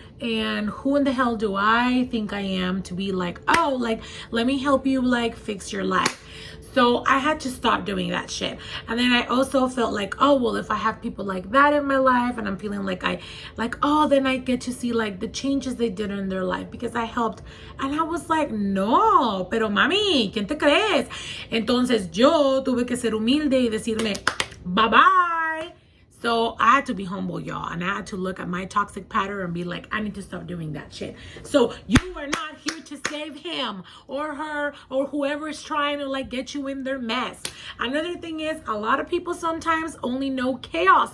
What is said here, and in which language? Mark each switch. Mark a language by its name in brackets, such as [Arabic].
[English] And who in the hell do I think I am to be like, oh, like, let me help you like fix your life? So I had to stop doing that shit. And then I also felt like, oh, well, if I have people like that in my life and I'm feeling like then I get to see like the changes they did in their life because I helped. And I was like, [Spanish] no, pero mami, ¿quién te crees? Entonces yo tuve que ser humilde y decirme, bye bye. [English] So I had to be humble, y'all. And I had to look at my toxic pattern and be like, I need to stop doing that shit. So you are not here to save him or her or whoever is trying to like get you in their mess. Another thing is, a lot of people sometimes only know chaos.